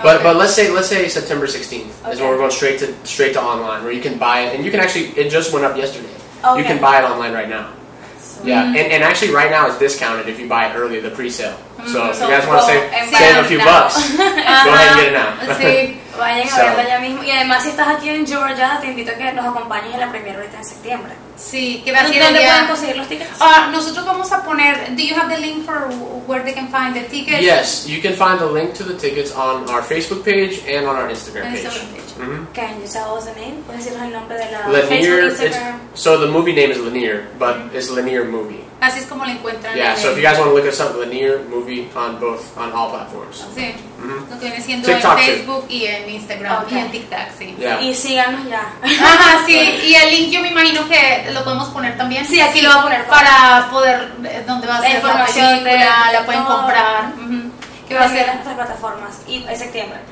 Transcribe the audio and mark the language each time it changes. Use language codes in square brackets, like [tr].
[en] But let's say September 16th is when we're going straight to online, where you can buy it, and you can actually, it just went up yesterday. Okay. You can buy it online right now. Yeah, and actually right now it's discounted if you buy it early, the pre-sale. So if you guys want to save a few bucks, go ahead and get it now. [es] Sí. Vayan a verlo ya mismo. Y además, si estás aquí en Georgia, te invito a que nos acompañes en la premiere ahorita en septiembre. Sí, que va a ser ¿Dónde pueden conseguir los tickets? Nosotros vamos a poner, [en] do you have the link for where they can find the tickets? Yes, you can find the link to the tickets on our Facebook page and on our Instagram page. Can you tell us the name? [es] ¿Puedes decirnos el nombre de la Lanier, Facebook, Instagram? [en] so the movie name is Lanier, but it's Lanier Movie. [es] Así es como lo encuentran. [en] Yeah, so if you guys want to look us up, Lanier Movie on all platforms. [es] Sí, lo que viene siendo TikTok en Facebook y en Instagram y en TikTok, sí. [en] Yeah. [es] Y síganos ya. Ajá, sí, y el link yo me imagino que lo podemos poner también. Sí, aquí lo voy a poner. Para poder, donde va a ser la información película, la pueden comprar. Que va a ser en nuestras plataformas y en septiembre.